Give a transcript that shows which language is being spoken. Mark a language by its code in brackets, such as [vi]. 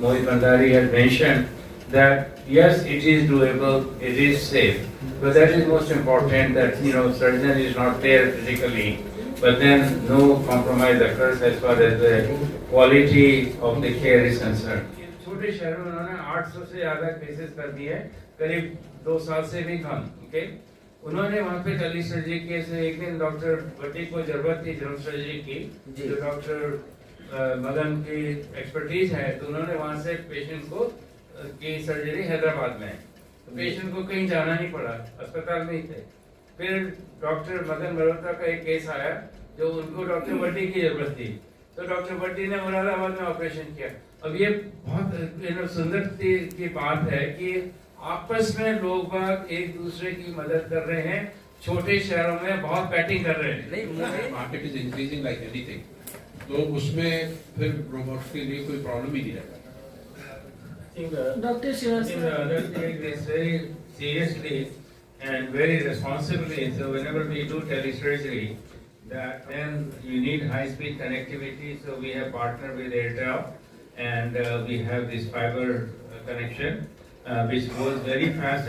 [en] Mohit Bhandari had mentioned, that yes, it is doable, it is safe, but that is most important, that surgeon is not there physically, but then no compromise occurs as far as the quality of the care is concerned. [hi] छोटे शहरों में उन्होंने 800 से ज्यादा cases कर दिए, करीब 2 साल से भी कम। ओके, उन्होंने वहाँ पे टेलीसर्जरी के से एक दिन डॉक्टर भट्टी को जरूरत थी जनरल सर्जरी की, जो डॉक्टर मदन की एक्सपर्टीज है, तो उन्होंने वहाँ से पेशेंट को की सर्जरी हैदराबाद में, तो पेशेंट को कहीं जाना नहीं पड़ा, अस्पताल में ही थे। फिर डॉक्टर मदन मल्होत्रा का एक केस आया जो उनको डॉक्टर भट्टी की जरूरत थी, तो डॉक्टर भट्टी ने मुरादाबाद में ऑपरेशन किया। अब ये बहुत सुंदर की बात है कि आपस में लोग बाग एक दूसरे की मदद कर रहे हैं, छोटे शहरों में बहुत बैटिंग कर रहे हैं। नहीं, [en] market is increasing like anything, [hi] तो उसमें फिर रोबोट्स के लिए कोई प्रॉब्लम ही नहीं रहता। [en] Dr. Other take this very seriously and very responsibly. So whenever we do telesurgery, that then you need high-speed connectivity. So we have partnered with Airtel, and we have this fiber connection, which goes very fast.